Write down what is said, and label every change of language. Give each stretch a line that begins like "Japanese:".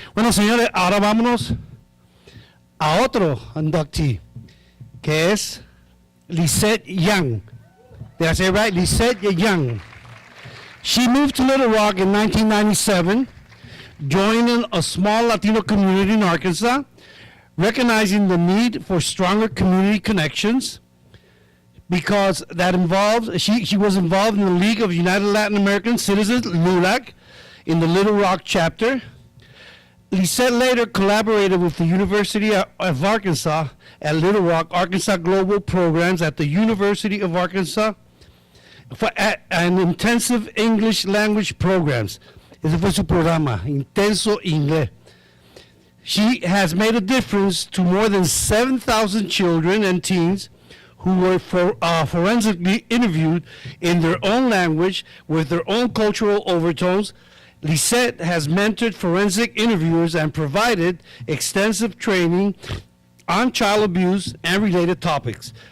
Spanish: Bueno, señores, ahora vámonos a otro inductee, que es Lisette Young.
English: Did I say it right? Lisette Young. She moved to Little Rock in 1997, joining a small Latino community in Arkansas, recognizing the need for stronger community connections, because that involves, she was involved in the League of United Latin American Citizens, LULAC, in the Little Rock chapter. Lisette later collaborated with the University of Arkansas at Little Rock, Arkansas Global Programs at the University of Arkansas for an intensive English language programs.
Spanish: Ese fue su programa, Intenso Inglés.
English: She has made a difference to more than 7,000 children and teens who were forensically interviewed in their own language with their own cultural overtones. Lisette has mentored forensic interviewers and provided extensive training on child abuse and related topics.